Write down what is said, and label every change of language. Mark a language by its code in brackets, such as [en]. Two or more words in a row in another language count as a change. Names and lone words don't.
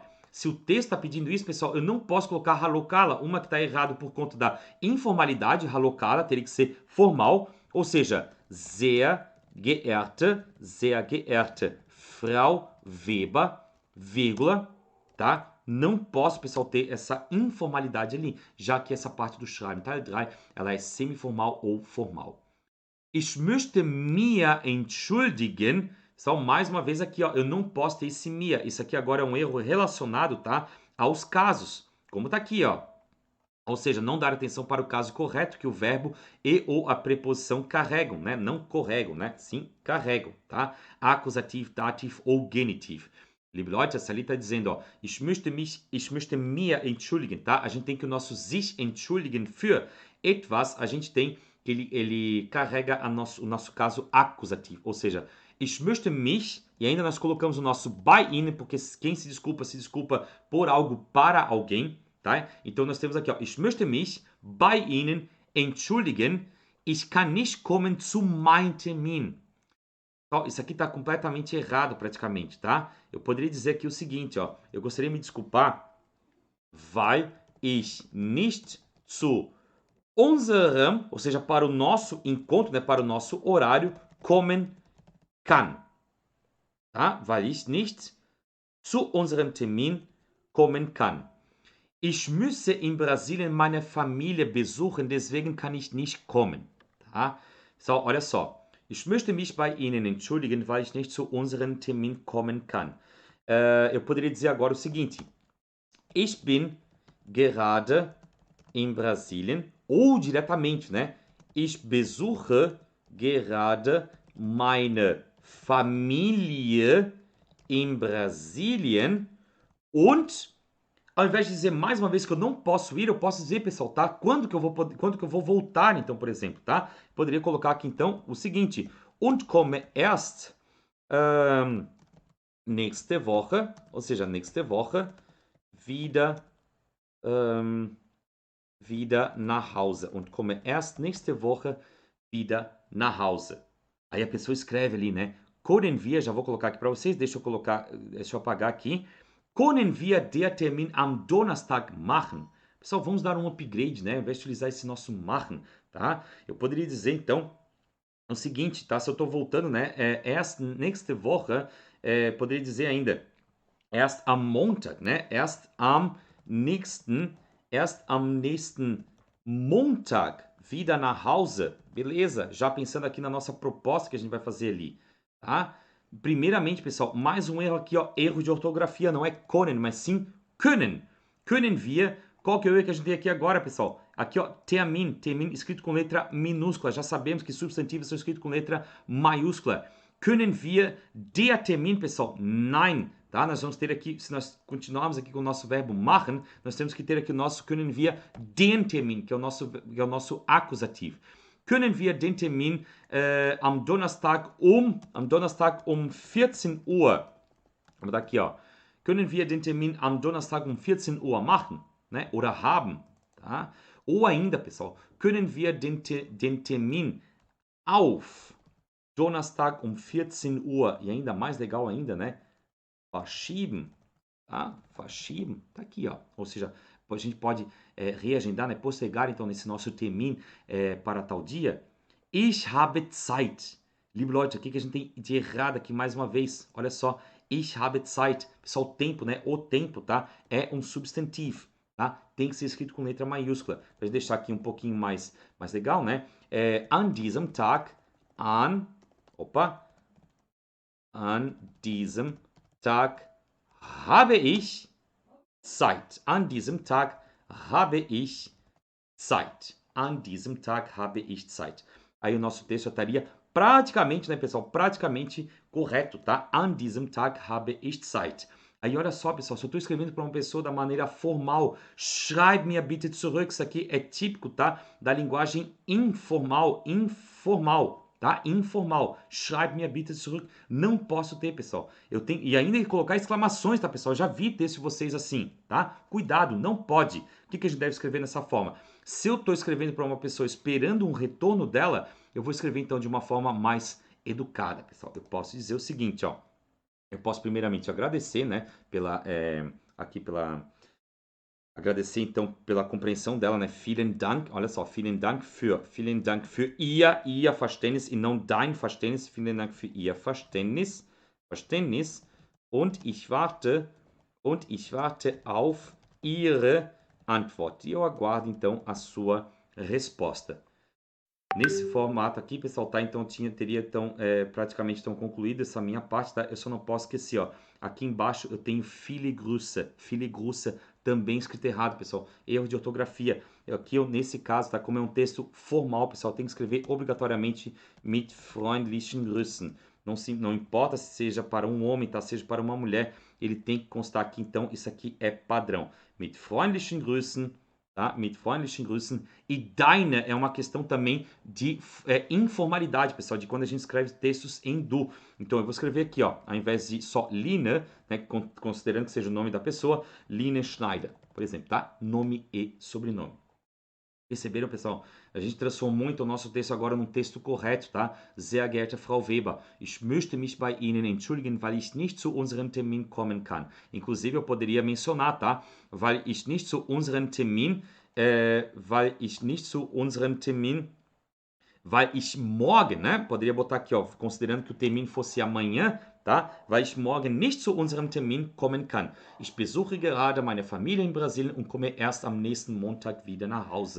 [pt] Se o texto está pedindo isso, pessoal, eu não posso colocar halokala, uma que está errado por conta da informalidade, halokala, teria que ser formal, ou seja, [de] sehr geehrte Frau Weber, [pt] vírgula, tá? Não posso, pessoal, ter essa informalidade ali, já que essa parte do [de] Schreiben, Teil 3, [pt] ela é semiformal ou formal. [de] Ich möchte mir entschuldigen. [pt] Pessoal, mais uma vez aqui, ó, eu não posso ter esse mir. Isso aqui agora é um erro relacionado, tá, aos casos. Como tá aqui, ó. Ou seja, não dar atenção para o caso correto que o verbo e ou a preposição carregam, né? Não corregam, né? Sim, carregam, tá? Acusativo, dativo ou genitivo. [de] Liebe Leute, [pt] essa ali está dizendo, ó, [de] ich möchte mir entschuldigen, [pt] tá? A gente tem que o nosso [de] sich entschuldigen für etwas, [pt] a gente tem que ele carrega o nosso caso acusativo, ou seja, [de] ich möchte mich, [pt] e ainda nós colocamos o nosso [de] bei Ihnen, [pt] porque quem se desculpa por algo para alguém, tá? Então nós temos aqui, ó, [de] ich möchte mich bei Ihnen entschuldigen, ich kann nicht kommen zu meinem Termin. [pt] Ó, isso aqui está completamente errado praticamente, tá? Eu poderia dizer aqui o seguinte, ó, eu gostaria de me desculpar, [de] weil ich nicht zu unserem, [pt] ou seja, para o nosso encontro, né, para o nosso horário, [de] kommen kann. [pt] Tá? [de] Weil ich nicht zu unserem Termin kommen kann. Ich müsse in Brasilien meine Familie besuchen, deswegen kann ich nicht kommen. [pt] Tá? So, olha só. [de] Ich möchte mich bei Ihnen entschuldigen, weil ich nicht zu unserem Termin kommen kann. [pt] Eu poderia dizer agora o seguinte. [de] Ich bin gerade in Brasilien, [pt] ou diretamente, né? [de] Ich besuche gerade meine Familie in Brasilien [pt] und ao invés de dizer mais uma vez que eu não posso ir, eu posso dizer, pessoal, tá? Quando que eu vou voltar, então, por exemplo, tá? Poderia colocar aqui, então, o seguinte. [de] Und komme erst nächste Woche, [pt] ou seja, [de] nächste Woche, wieder nach Hause. Und komme erst nächste Woche wieder nach Hause. [pt] Aí a pessoa escreve ali, né? [de] Können wir, [pt] já vou colocar aqui para vocês, deixa eu apagar aqui. [de] Können wir der Termin am Donnerstag machen? [pt] Pessoal, vamos dar um upgrade, né? Ao invés de utilizar esse nosso machen, tá? Eu poderia dizer, então, o seguinte, tá? Se eu estou voltando, né? [de] Erst nächste Woche, [pt] poderia dizer ainda, [de] erst am Montag, né? Erst am nächsten Montag wieder nach Hause. [pt] Beleza? Já pensando aqui na nossa proposta que a gente vai fazer ali, tá? Primeiramente, pessoal, mais um erro aqui, ó, erro de ortografia, não é können, mas sim können. [de] Können wir, [pt] qual que é o erro que a gente tem aqui agora, pessoal? Aqui, ó, Termin escrito com letra minúscula, já sabemos que substantivos são escritos com letra maiúscula. [de] Können wir der Termin, [pt] pessoal? Nein, tá? Nós vamos ter aqui, se nós continuarmos aqui com o nosso verbo machen, nós temos que ter aqui o nosso [de] können wir den Termin, [pt] que é o nosso acusativo. [de] Können wir den Termin am Donnerstag um 14 Uhr, aber [pt] daqui, ó, [de] können wir den Termin am Donnerstag um 14 Uhr machen, né? Oder haben, [pt] tá? Ou ainda, pessoal, [de] können wir den Termin auf Donnerstag um 14 Uhr, [pt] e ainda mais legal ainda, né? Verschieben, tá? Verschieben, tá aqui, ó. Ou seja, a gente pode reagendar, né? Postergar, então, nesse nosso termin para tal dia. [de] Ich habe Zeit. Liebe Leute, [pt] o que a gente tem de errado aqui mais uma vez? Olha só. [de] Ich habe Zeit. [pt] Pessoal, tempo, né? O tempo, tá? É um substantivo, tá? Tem que ser escrito com letra maiúscula. Pra gente deixar aqui um pouquinho mais legal, né? [de] An diesem Tag, an diesem Tag habe ich Zeit. An diesem Tag habe ich Zeit. An diesem Tag habe ich Zeit. [pt] Aí o nosso texto estaria praticamente, né, pessoal? Praticamente correto, tá? [de] An diesem Tag habe ich Zeit. [pt] Aí olha só, pessoal, se eu estou escrevendo para uma pessoa da maneira formal, [de] schreib mir bitte zurück. [pt] Isso aqui é típico, tá? Da linguagem informal, tá? Informal. [de] Schreib mir bitte zurück. [pt] Não posso ter, pessoal. Eu tenho e ainda colocar exclamações, tá, pessoal? Já vi texto de vocês assim, tá? Cuidado, não pode. O que a gente deve escrever nessa forma? Se eu estou escrevendo para uma pessoa esperando um retorno dela, eu vou escrever então de uma forma mais educada, pessoal. Eu posso dizer o seguinte, ó. Eu posso primeiramente agradecer, né, agradecer então pela compreensão dela, né? [de] Vielen Dank, [pt] olha só, [de] vielen Dank für ihr Verständnis [pt] e não [de] dein Verständnis. Vielen Dank für ihr Verständnis. Und ich warte auf Ihre Antwort. [pt] E eu aguardo então a sua resposta. Nesse formato aqui, pessoal, tá? Então teria então praticamente então concluído essa minha parte, tá? Eu só não posso esquecer, ó. Aqui embaixo eu tenho Filigrüße também escrito errado, pessoal. Erro de ortografia. Aqui eu, nesse caso, tá? Como é um texto formal, pessoal, tem que escrever obrigatoriamente [de] mit freundlichen Grüßen. [pt] Não importa se seja para um homem, tá? Seja para uma mulher, ele tem que constar aqui, então, isso aqui é padrão. [de] Mit freundlichen Grüßen, tá? Mit freundlichen Grüßen. [pt] E deine é uma questão também de informalidade, pessoal, de quando a gente escreve textos em du. Então eu vou escrever aqui, ó, ao invés de só Line, né, considerando que seja o nome da pessoa, Line Schneider, por exemplo, tá? Nome e sobrenome. Perceberam, pessoal? A gente transformou muito o nosso texto agora num texto correto, tá? [de] Sehr geehrte Frau Weber, ich möchte mich bei Ihnen entschuldigen, weil ich nicht zu unserem Termin kommen kann. [pt] Inclusive, eu poderia mencionar, tá? [de] Weil ich nicht zu unserem Termin, weil ich morgen, [pt] né? Poderia botar aqui, ó, considerando que o termin fosse amanhã, tá? [de] Weil ich morgen nicht zu unserem Termin kommen kann. Ich besuche gerade meine Familie in Brasilien und komme erst am nächsten Montag wieder nach Hause.